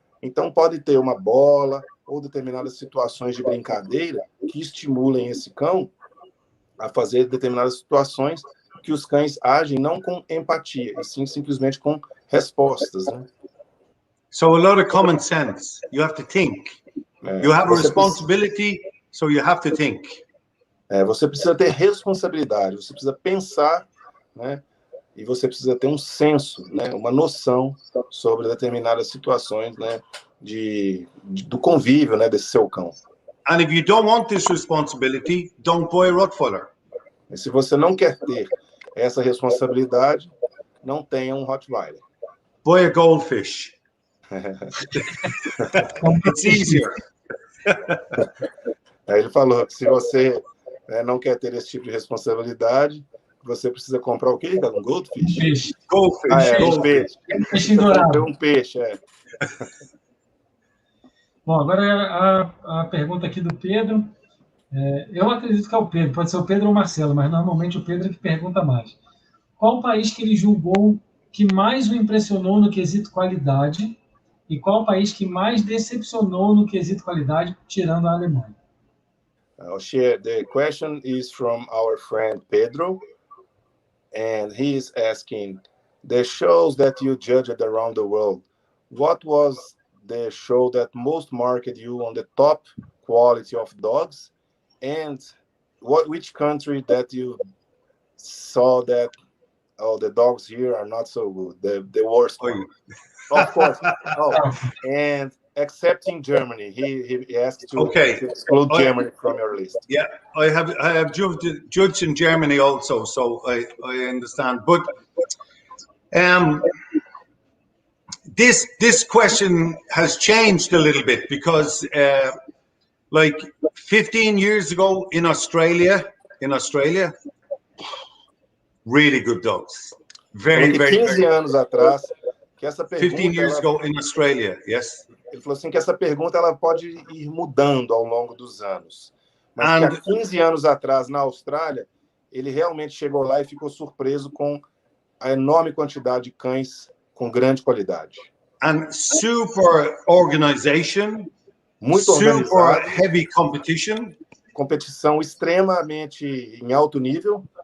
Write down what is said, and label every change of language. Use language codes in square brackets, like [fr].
[pt] Então, pode ter uma bola ou determinadas situações de brincadeira que estimulem esse cão a fazer determinadas situações que os cães agem não com empatia, e sim simplesmente com respostas, né? [en] So a lot of common sense. You have to think. You have a responsibility, so you have to think. [pt] Você precisa ter responsabilidade, você precisa pensar, né? E você precisa ter um senso, né? Uma noção sobre determinadas situações, né? Do convívio, né? Desse seu cão. [en] And if you don't want this responsibility, don't buy a Rottweiler. [pt] E se você não quer ter essa responsabilidade, não tenha um Rottweiler. [en] Buy a goldfish. It's easier. [pt] Aí ele falou que se você não quer ter esse tipo de responsabilidade, você precisa comprar o quê? Um goldfish? [en] Goldfish. [pt] Um peixe. Peixe dourado. Um peixe, Bom, agora a pergunta aqui do Pedro. Eu acredito que é o Pedro, pode ser o Pedro ou o Marcelo, mas normalmente o Pedro é que pergunta mais. Qual o país que ele julgou que mais o impressionou no quesito qualidade e qual o país que mais decepcionou no quesito qualidade, tirando a Alemanha? [en] The question is from our friend Pedro, and he is asking, the shows that you judged around the world, what was the show that most marked you on the top quality of dogs, and which country that you saw that the dogs here are not so good, the worst one? Of course. And excepting Germany, he asked to exclude Germany from your list. Yeah, I have judged in Germany also, so I understand. But this question has changed a little bit because, like 15 years ago in Australia, really good dogs. Very [pt] 15 anos atrás, que essa pergunta, [en] 15 years ago in Australia, yes. [pt] Ele falou assim que essa pergunta ela pode ir mudando ao longo dos anos. Mas que há 15 anos atrás, na Austrália, ele realmente chegou lá e ficou surpreso com a enorme quantidade de cães com grande qualidade. [en] And super organization, [pt] muito [en] super heavy competition. [pt] Competição extremamente em alto nível.